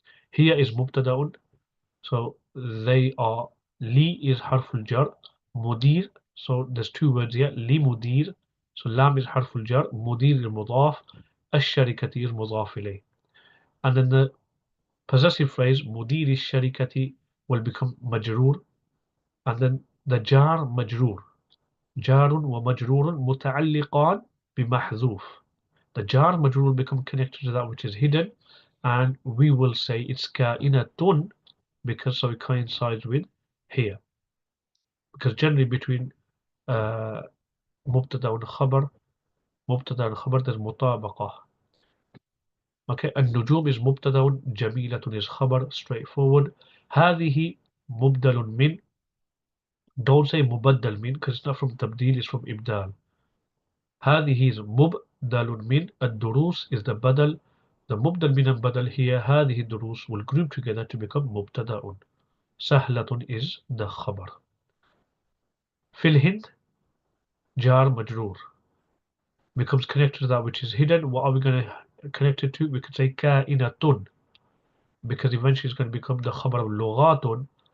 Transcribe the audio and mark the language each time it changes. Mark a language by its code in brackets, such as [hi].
[en] Here is mubtada'un, so they are, li is harful jar, mudir, so there's two words here, li mudir, so lam is harful jar, mudir is mudaf, الشركة is mudaf ilayh. And then the Possessive phrase مدير الشركة will become مجرور, and then the jar مجرور. [ar] جار ومجرور متعلقان بمحذوف. [en] The jar مجرور will become connected to that which is hidden, and we will say it's كائنة because so it coincides with here. Because generally between مبتدا والخبر there's مطابقة. Okay, النجوم is مبتدا, جميلة is خبر, straightforward. هذه مبدل من, don't say مبدل من because it's not from تبديل, it's from إبدال. هذه is مبدل من, الدروس is the بدل. The مبدل من البدل here, هذه الدروس will group together to become مبتدا. سهلة is the خبر. [ar] في الهند جار مجرور [en] becomes connected to that which is hidden. What are we going to connect it to? We could say كائنة, because eventually it's going to become the khabar of لغات.